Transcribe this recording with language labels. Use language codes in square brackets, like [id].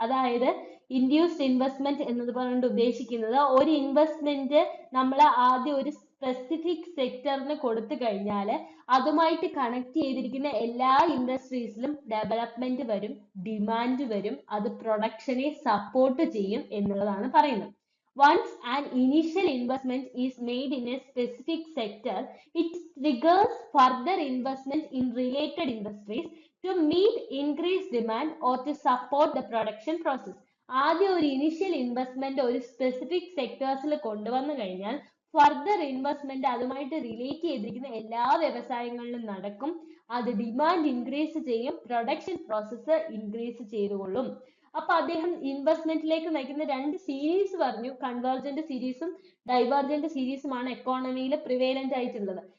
[ml] അതായത് induced investment എന്നതുകൊണ്ട് ഉദ്ദേശിക്കുന്നത് ഒരു ഇൻവെസ്റ്റ്മെന്റ് നമ്മൾ ആദ്യം ഒരു സ്പെസിഫിക് സെക്ടറിന് കൊടുത്തു കഴിഞ്ഞാൽ അതുമായിട്ട് കണക്ട് ചെയ്തിരിക്കുന്ന എല്ലാ ഇൻഡസ്ട്രീസിലും ഡെവലപ്മെന്റ് വരും, ഡിമാൻഡ് വരും, അത് പ്രൊഡക്ഷനെ സപ്പോർട്ട് ചെയ്യും എന്നുള്ളതാണ് പറയുന്നത്. [en] Once an initial investment is made in a specific sector, it triggers further investment in related industries to meet increased demand or to support the production process. [ml] ആദ്യം ഒരു ഇനിഷ്യൽ ഇൻവെസ്റ്റ്മെന്റ് ഒരു specific സെക്ടേഴ്സിൽ കൊണ്ടുവന്നു കഴിഞ്ഞാൽ further investment അതുമായിട്ട് relate ചെയ്തിരിക്കുന്ന എല്ലാ വ്യവസായങ്ങളിലും നടക്കും, അത് ഡിമാൻഡ് ഇൻക്രീസ് ചെയ്യും, പ്രൊഡക്ഷൻ പ്രോസസ്സ് ഇൻക്രീസ് ചെയ്തുകൊള്ളും. അപ്പൊ അദ്ദേഹം ഇൻവെസ്റ്റ്മെന്റിലേക്ക് നയിക്കുന്ന രണ്ട് സീരീസ് പറഞ്ഞു, കൺവേർജന്റ് സീരീസും ഡൈവേർജന്റ് സീരീസുമാണ് എക്കോണമിയിൽ പ്രിവേലന്റ് ആയിട്ടുള്ളത്.